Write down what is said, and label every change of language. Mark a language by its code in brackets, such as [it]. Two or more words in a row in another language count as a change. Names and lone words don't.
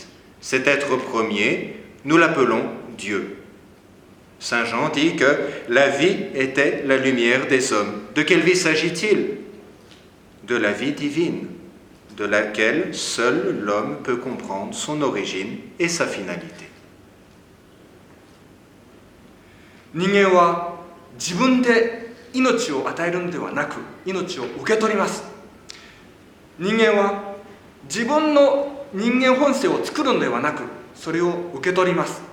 [fr] Cet être premier, nous l'appelons Dieu. Saint Jean dit que la vie était la lumière des hommes. De quelle vie s'agit-il? De la vie divine, de laquelle seul l'homme peut comprendre son origine et sa finalité. [ja] 人間は自分で命を与えるのではなく命を受け取ります。人間は自分の人間本性を作るのではなくそれを受け取ります。